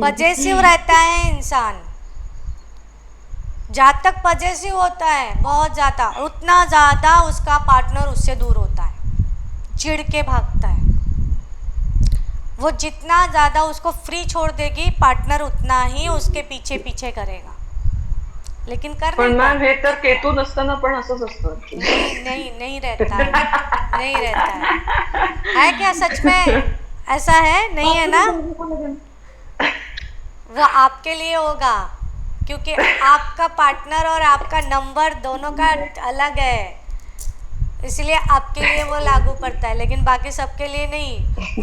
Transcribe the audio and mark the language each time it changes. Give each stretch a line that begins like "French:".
Hindi: Possessive रहता है इंसान, जहाँ तक पजेसिव होता है बहुत ज़्यादा, उतना ज़्यादा उसका पार्टनर उससे दूर होता है। चिढ़ के भागता है। वो जितना ज़्यादा उसको फ्री छोड़ देगी पार्टनर उतना ही उसके पीछे पीछे करेगा, लेकिन कर
Marathi: पण
Hindi: नहीं
English: ma'am
Hindi: पाता।
Marathi: हे तर केतू नसताना पण असंच असतं.
Hindi: नहीं नहीं नहीं रहता है, नहीं रहता है क्या सच में? ऐसा है नहीं है ना? वो आपके लिए होगा क्योंकि आपका पार्टनर और आपका नंबर दोनों का अलग है, इसलिए आपके लिए वो लागू पड़ता है, लेकिन बाकी सबके लिए नहीं।